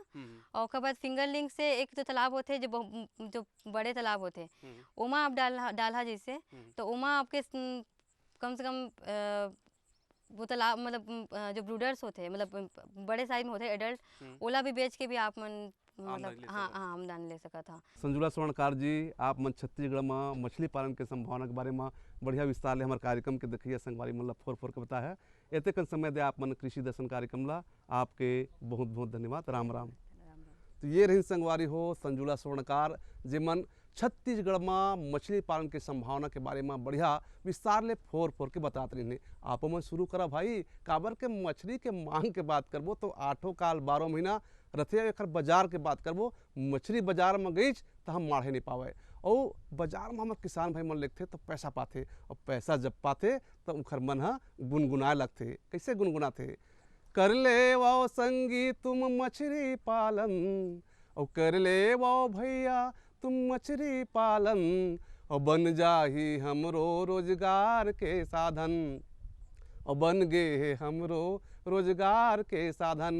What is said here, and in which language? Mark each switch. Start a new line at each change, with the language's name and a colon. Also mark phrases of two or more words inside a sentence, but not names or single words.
Chhattisgarhi: और ओकर बाद फिंगरलिंग से एक जो तालाब होते जो बड़े तालाब होते ओमा आप डाला जैसे। तो ओमा आपके कम से कम वो तालाब मतलब जो ब्रूडर्स होते हैं मतलब बड़े साइज में होते हैं एडल्ट ओला भी बेच के भी आप मन मतलब हाँ आमदनी ले सका था। संजुला स्वर्णकार जी आप मन छत्तीसगढ़ में मछली पालन के संभावना के बारे में बढ़िया विस्तार ले हमारे कार्यक्रम के देखिए संगवारी मन ला फोर के बताया है। एते कन समय दे आप मन कृषि दर्शन कार्यक्रम ला आपके बहुत बहुत धन्यवाद। राम राम। तो ये रही संगवारी हो संजुला स्वर्णकार जे मन छत्तीसगढ़ में मछली पालन के संभावना के बारे में बढ़िया विस्तार ले फोर के बताते रही। आप मन शुरू करा भाई काबर के मछली के मांग के बात करबो तो 8 काल 12 महीना रथे। एक बाजार के बात करबो मछली बाजार में गई तो हम माढ़े नहीं पावे और बाजार में हम किसान भाई मन लेते तो पैसा पाते और पैसा जब पाते तो उखर मन गुनगुनाए लगते। कैसे गुनगुनाते कर ले वो संगी तुम मछली पालन और कर ले वो भैया तुम मछली पालन और बन जाही हमरो रोजगार के साधन और बन गए हमरो रोजगार के साधन।